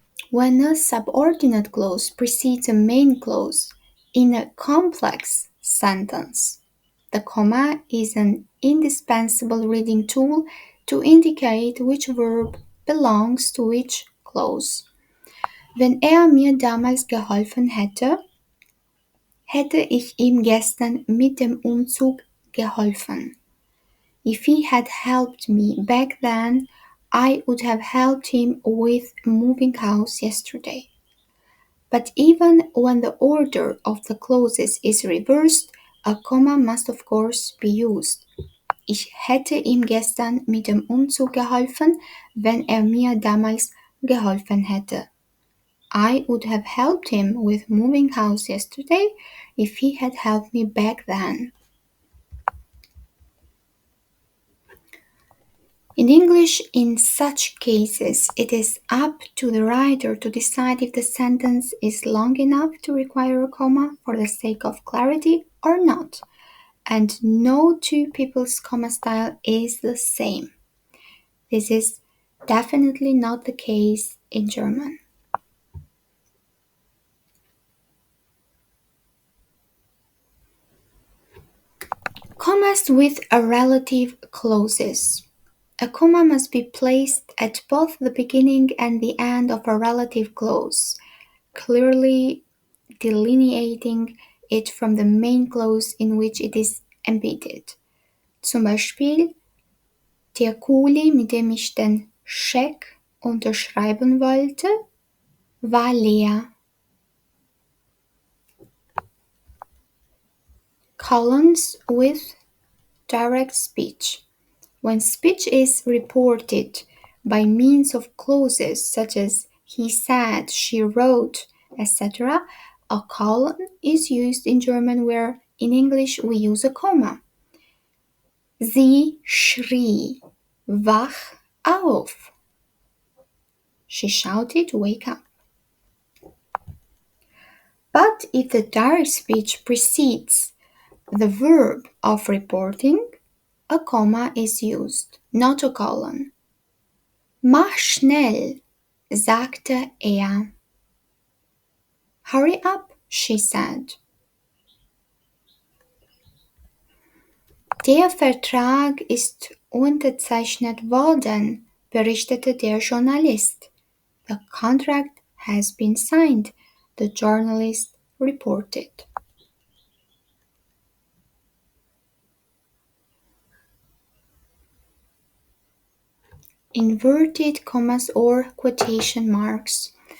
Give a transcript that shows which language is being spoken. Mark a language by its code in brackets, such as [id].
[en] When a subordinate clause precedes a main clause in a complex sentence, the comma is an indispensable reading tool to indicate which verb belongs to which clause. [de] Wenn mir damals geholfen hätte, hätte ich ihm gestern mit dem Umzug geholfen. [en] If he had helped me back then, I would have helped him with moving house yesterday. But even when the order of the clauses is reversed, a comma must of course be used. [de] Ich hätte ihm gestern mit dem Umzug geholfen, wenn mir damals geholfen hätte. [en] I would have helped him with moving house yesterday if he had helped me back then. In English, in such cases, it is up to the writer to decide if the sentence is long enough to require a comma for the sake of clarity or not, and no two people's comma style is the same. This is definitely not the case in German. Commas with a relative clauses. A comma must be placed at both the beginning and the end of a relative clause, clearly delineating it from the main clause in which it is embedded. [de] Zum Beispiel, der Kuli, mit dem ich den Scheck unterschreiben wollte, war leer. [en] Colons with direct speech. When speech is reported by means of clauses such as he said, she wrote, etc., a colon is used in German where in English we use a comma. [de] Sie schrie, wach auf. [en] She shouted, wake up. But if the direct speech precedes the verb of reporting, a comma is used, not a colon. [de] Mach schnell, sagte er. [en] Hurry up, she said. [de] Der Vertrag ist unterzeichnet worden, berichtete der Journalist. [en] The contract has been signed, the journalist reported. Inverted commas or quotation marks.